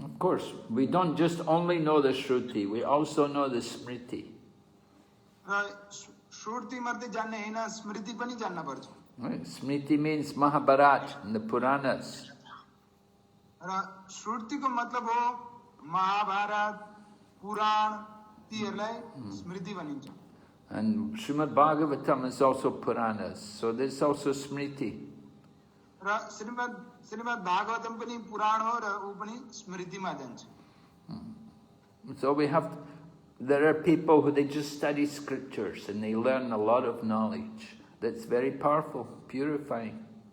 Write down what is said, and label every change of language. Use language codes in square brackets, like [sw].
[en] Of course, we don't just only know the Shruti, we also know the Smriti. [ne] र श्रुति मात्रै जान्ने होइन, स्मृति पनि जान्नुपर्छ। [en] Right? Smriti means Mahabharata and the Puranas. [ne] र श्रुतिको मतलब हो महाभारत, पुराण, तीहरूलाई स्मृति भनिन्छ। [en] And Srimad Bhagavatam is also Puranas, so there's also Smriti. [ne] र श्रीमद् भागवतम पनि पुराण हो र ऊ पनि स्मृतिमा जान्छ। [en] So there are people who they just study scriptures and they learn a lot of knowledge. That's very powerful, purifying.